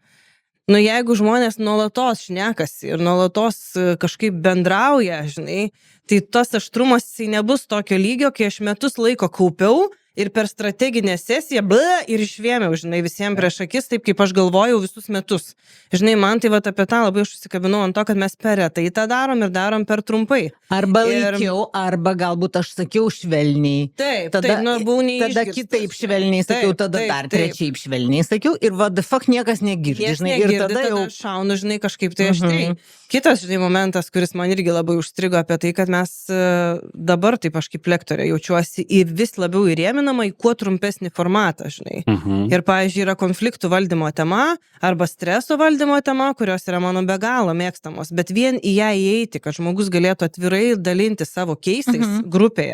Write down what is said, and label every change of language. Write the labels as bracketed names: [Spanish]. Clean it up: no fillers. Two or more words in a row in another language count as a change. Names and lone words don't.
[Lithuanian] Jeigu žmonės nuolatos šnekasi ir nuolatos kažkaip bendrauja, žinai, tai tas aštrumas nebus tokio lygio, kai aš metus laiko kaupiau ir per strateginę sesiją ir išvėmiau, žinai, visiems prieš akis, taip kaip aš galvojau visus metus. Žinai, man tai apie tą labai užsikabinau ant to, kad mes per retai tą darom ir darom per trumpai. Arba laikiau, arba galbūt aš sakiau švelniai. Taip, tada buvau neišgirstas. Tada kitaip švelniai sakiau, tada dar trečiaip švelniai sakiau ir [English] what the fuck [Lithuanian] niekas negirdi, žinai, ir tada jau šaunu, žinai, kažkaip tai aštriai. Kitas, žinai, momentas, kuris man irgi labai užstrigo apie tai, kad mes dabar, taip aš kaip lektorė, jaučiuosi į vis labiau įrėminamą į kuo trumpesnį formatą, žinai. Ir, pavyzdžiui, yra konfliktų valdymo tema arba streso valdymo tema, kurios yra mano be galo mėgstamos, bet vien į ją įeiti, kad žmogus galėtų atvirai dalinti savo keisais grupėje.